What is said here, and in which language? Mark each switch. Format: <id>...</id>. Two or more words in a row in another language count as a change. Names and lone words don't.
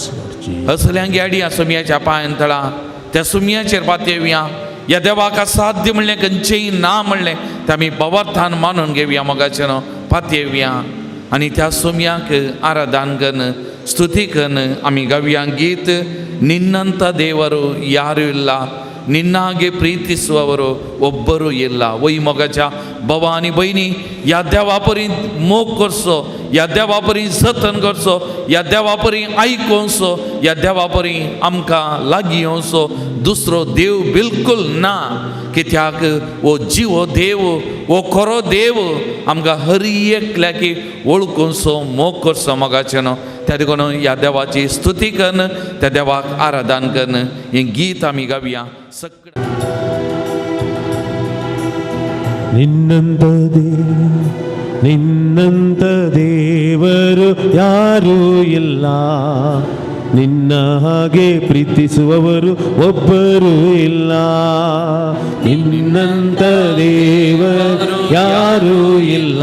<kok>असल्यांकी हाडया सोमियाच्या पांयां तळा. त्या सोमियाचेर पातयेवया. ह्या देवाक असाध्य म्हणलें खंयचेंय ना म्हणलें तें आमी बाबर्थान मानून घेवया मोगाचे न्हू. पातयेवया आनी त्या सोमियाक आराधन करून स्तुती करून आमी गावया गीत</kok> <kn>ನಿನ್ನಂಥ ದೇವರು ಯಾರೂ ಇಲ್ಲ ನಿನ್ನಾಗೆ ಪ್ರೀತಿಸುವವರು ಒಬ್ಬರೂ ಇಲ್ಲ.</kn> <kok>वही मोगाच्या बाबा आनी भयणी ह्या देवा परी मोग करचो. ह्या देवा परी जतन करचो. ह्या देवा परी आयकोवचो. ह्या देवा परी आमकां लागीं येवचो दुसरो देव बिलकुल ना. कित्याक वो जिवो देव वो खरो देव आमकां हर एकल्याकी वळखूचो मोग करचो मोगाचे न्हू. त्या देखून ह्या देवाची स्तुती करून त्या देवाक आराधन करून हें गीत आमी गावया सगळें.</kok> <kn>ನಿನ್ನಂತ ದೇವರು ಯಾರೂ ಇಲ್ಲ. ನಿನ್ನ ಹಾಗೆ ಪ್ರೀತಿಸುವವರು ಒಬ್ಬರೂ ಇಲ್ಲ. ನಿನ್ನಂತ ದೇವರು ಯಾರೂ ಇಲ್ಲ.</kn>